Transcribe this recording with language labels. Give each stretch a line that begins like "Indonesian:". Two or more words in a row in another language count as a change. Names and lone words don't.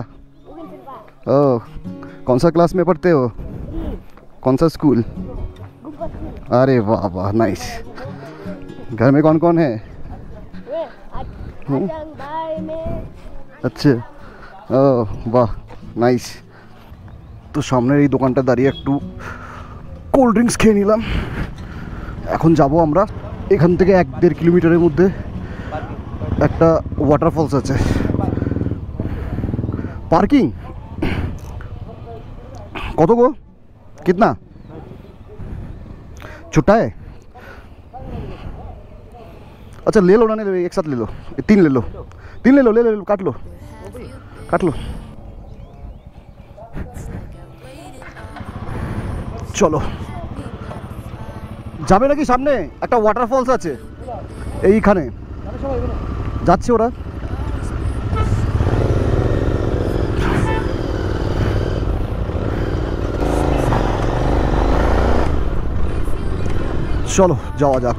Hindi: ओह, कौन सा क्लास में पढ़ते हो? कौन सा स्कूल? अरे वाह वाह, नाइस। घर में कौन कौन है? अच्छा, ओह वाह, नाइस।
Bangla: তো সামনের এই দোকানটা দাঁড়িয়ে একটু
English: cold drinks
Bangla: খেয়ে নিলাম। এখন যাব আমরা, এখান থেকে 1-1.5 কিলোমিটারের মধ্যে একটা ওয়াটারফলস আছে।
Hindi: पार्किंग कत गो? कितना छोटा है? अच्छा ले लो ना, ले लो, एक साथ ले लो, 3 ले लो, 3 ले लो, ले लो, काट लो, काट लो।
Bangla: चलो যাবে নাকি? সামনে একটা ওয়াটারফলস আছে এইখানে, যাচ্ছে ওরা। চলো যাওয়া যাক।